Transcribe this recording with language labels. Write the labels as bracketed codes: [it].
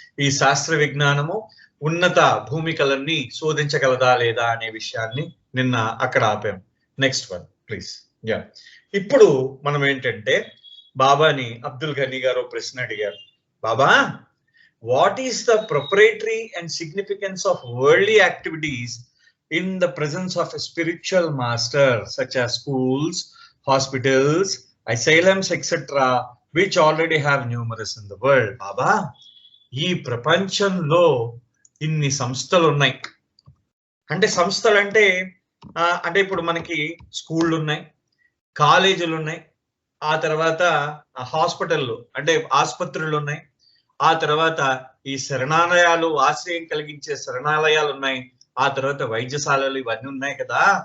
[te] ఈ శాస్త్ర విజ్ఞానము ఉన్నత భూమికలన్నీ శోధించగలదా లేదా అనే విషయాన్ని నిన్న అక్కడ ఆపాం. [en] Next one please. [te] ఇప్పుడు మనం ఏంటంటే బాబాని అబ్దుల్ ఘనీ గారు ప్రశ్న అడిగారు, [en] Baba what is the proprietary and significance of worldly activities in the presence of a spiritual master such as schools, hospitals, asylums, etc., which already have numerous in the world. [te] Baba, ఈ ప్రపంచంలో ఇన్ని సంస్థలు ఉన్నాయి. అంటే సంస్థలు అంటే ఇప్పుడు మనకి స్కూళ్ళు ఉన్నాయి, కాలేజీలు ఉన్నాయి, ఆ తర్వాత హాస్పిటళ్ళు అంటే ఆసుపత్రులు ఉన్నాయి, ఆ తర్వాత ఈ శరణాలయాలు, ఆశ్రయం కలిగించే శరణాలయాలు ఉన్నాయి, ఆ తర్వాత వైద్యశాలలు, ఇవన్నీ ఉన్నాయి కదా.